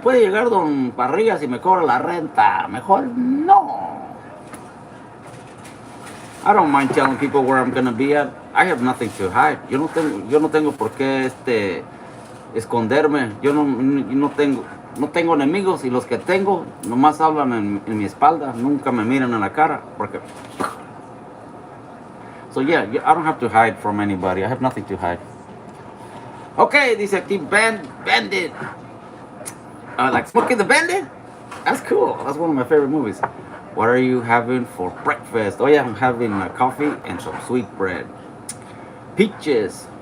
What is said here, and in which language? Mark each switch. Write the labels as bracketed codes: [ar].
[es] Puede llegar Don Parrillas y me cobra la renta. Mejor no. [en] I don't mind telling people where I'm gonna be at. I have nothing to hide. [es] Yo no tengo por qué esconderme. Yo no tengo enemigos, y los que tengo nomás hablan en mi espalda. Nunca me miran en la cara. Porque... [en] So yeah, I don't have to hide from anybody. I have nothing to hide. Okay, [es] dice aquí [en] Bandit. Like Smokey the Bandit? That's cool. That's one of my favorite movies. What are you having for breakfast? Oh yeah, I'm having coffee and some sweet bread. Peaches.